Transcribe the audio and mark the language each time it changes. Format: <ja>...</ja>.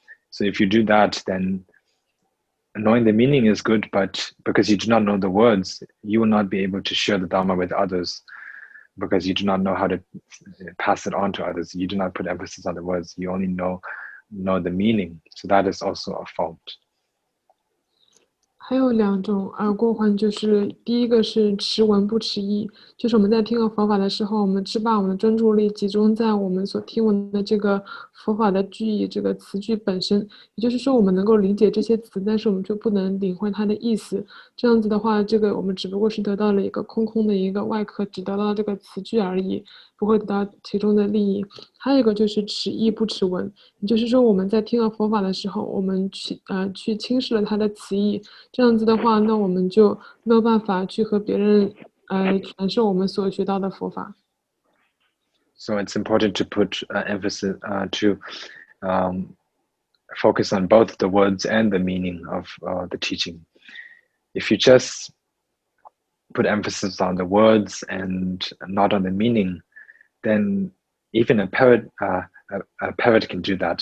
<en>So if you do that, then knowing the meaning is good, but because you do not know the words, you will not be able to share the Dharma with others, because you do not know how to pass it on to others. You do not put emphasis on the words. You only know the meaning. So that is also a fault.</en> <zh>还有两种过患，就是第一个是持文不持义，就是我们在听了佛法的时候，我们只把我们的专注力集中在我们所听闻的这个佛法的句意，这个词句本身，也就是说我们能够理解这些词，但是我们就不能领会它的意思。这样子的话，这个我们只不过是得到了一个空的一个外壳，只得到这个词句而已，不会得到其中的利益。还有一个就是持义不持文，也就是说我们在听了佛法的时候，我们去轻视了它的词义，这样子的话，那我们就没有办法去和别人传授我们所学到的佛法。</zh> <en>So it's important to put emphasis to focus on both the words and the meaning of the teaching. If you just put emphasis on the words and not on the meaning, then even a parrot can do that.</en>